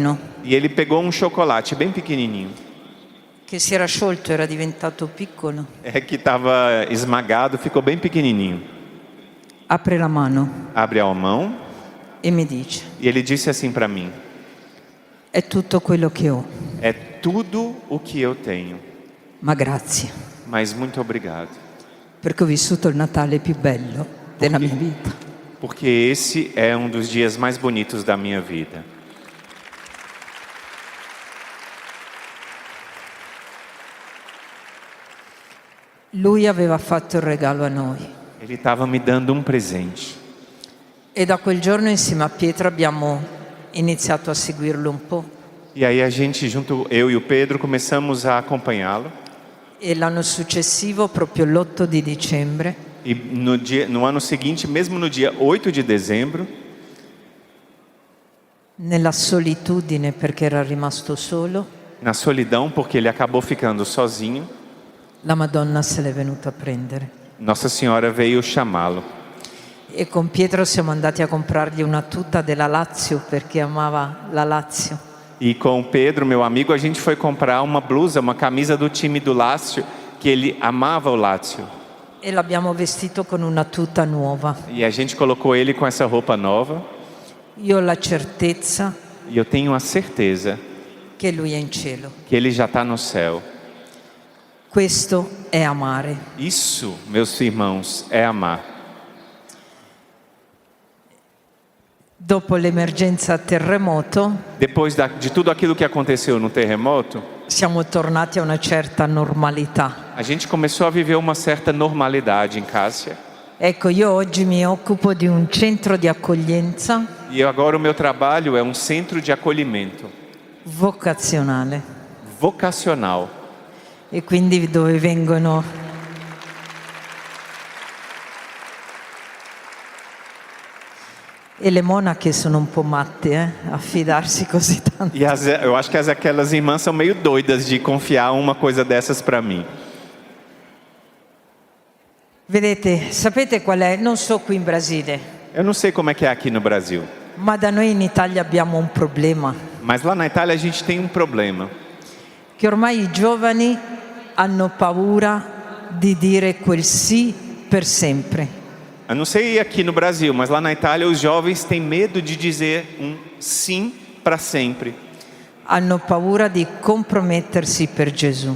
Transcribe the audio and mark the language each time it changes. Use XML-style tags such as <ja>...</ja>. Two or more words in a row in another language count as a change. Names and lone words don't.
<pt>e ele pegou um chocolate bem pequenininho.</pt> <it>che si era sciolto, era diventato piccolo.</it> <pt>É que estava esmagado, ficou bem pequenininho.</pt> <it>Apre la mano</it> <pt>Abre a mão</pt> <it>e mi dice:</it> <pt>e ele disse assim para mim:</pt> <it>è tutto quello che ho,</it> <pt>é tudo o que eu tenho,</pt> <it>ma grazie,</it> <pt>mas muito obrigado.</pt> <it>perché ho vissuto il Natale più bello della mia vita.</it> <pt>Porque esse é um dos dias mais bonitos da minha vida.</pt> <it>Lui aveva fatto il regalo a noi</it> <pt>Ele estava me dando um presente.</pt> <it>e da quel giorno insieme a Pietro abbiamo iniziato a seguirlo un po'.</it> <pt>E aí a gente, junto, eu e o Pedro, começamos a acompanhá-lo.</pt> <it>E l'anno successivo, proprio l'8 di dicembre,</it> <pt>E no ano seguinte, mesmo no dia 8 de dezembro,</pt> <it>nella solitudine perché era rimasto solo,</it> <pt>na solidão, porque ele acabou ficando sozinho,</pt> <it>la Madonna se l'è venuta a prendere.</it> <pt>Nossa Senhora veio chamá-lo.</pt> <it>E con Pietro siamo andati a comprargli una tuta della Lazio perché amava la Lazio.</it> <pt>E com o Pedro, meu amigo, a gente foi comprar uma blusa, uma camisa do time do Lácio, que ele amava o Lácio.</pt> <it>E l'abbiamo vestito con una tuta nuova.</it> <pt>E a gente colocou ele com essa roupa nova.</pt> <it>Io ho la certezza</it> <pt>E eu tenho a certeza</pt> <it>che lui è in cielo.</it> <pt>que ele já está no céu.</pt> <it>Questo è amare.</it> <pt>Isso, meus irmãos, é amar.</pt> <it>Dopo l'emergenza terremoto</it> <pt>Depois de tudo aquilo que aconteceu no terremoto,</pt> <it>siamo tornati a una certa normalità.</it> <pt>a gente começou a viver uma certa normalidade em Cássia.</pt> <it>Ecco, io oggi mi occupo di un centro di accoglienza</it> <pt>E agora o meu trabalho é um centro de acolhimento</pt> <it>vocazionale</it> <pt>vocacional.</pt> <it>e quindi dove vengono e le monache sono un po' matte a fidarsi così tanto.</it> <pt>E eu acho que aquelas irmãs são meio doidas de confiar uma coisa dessas para mim.</pt> <it>Vedete, sapete qual è? Non so qui in Brasile,</it> <pt>Eu não sei como é que é aqui no Brasil,</pt> <it>ma da noi in Italia abbiamo un problema,</it> <pt>mas lá na Itália a gente tem um problema.</pt> <it>che ormai i giovani hanno paura di dire quel sì per sempre.</it> <pt>Eu não sei aqui no Brasil, mas lá na Itália os jovens têm medo de dizer um sim para sempre.</pt> <it>Hanno paura di compromettersi per Gesù.</it>